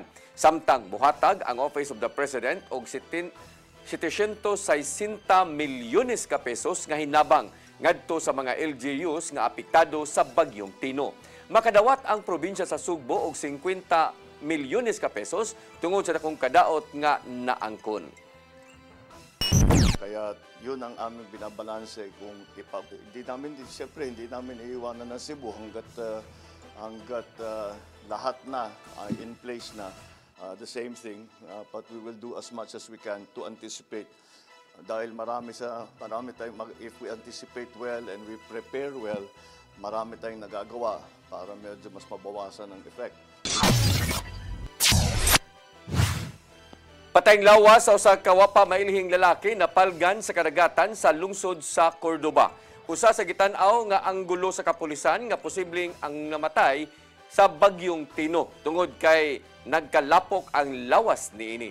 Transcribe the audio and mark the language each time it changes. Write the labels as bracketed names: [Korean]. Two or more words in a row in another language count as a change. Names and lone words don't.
[Cebuano] Samtang buhatag ang Office of the President og 760 milyones ka pesos nga hinabang ngadto sa mga LGUs nga apektado sa bagyong Tino. Makadawat ang probinsya sa Sugbo og 50 milyones ka pesos tungod sa dakong kadaot nga naangkon. [Filipino] Kaya yun ang aming binabalanse kung siyempre hindi namin iiwanan ng Cebu hanggat lahat na [English] in place [Filipino] na [English] the same thing, but we will do as much as we can to anticipate [Filipino] dahil marami tayong [English] if we anticipate well and we prepare well, [Filipino] marami tayong nagagawa para medyo mas mabawasan ang effect. [Cebuano] Patayng lawas sa usa ka wapa mailihing lalaki na palgan sa kadagatan sa lungsod sa Cordova. Usa sa gitan-aw nga anggulo sa kapulisan nga posibleng ang namatay sa bagyong Tino tungod kay nagkalapok ang lawas niini.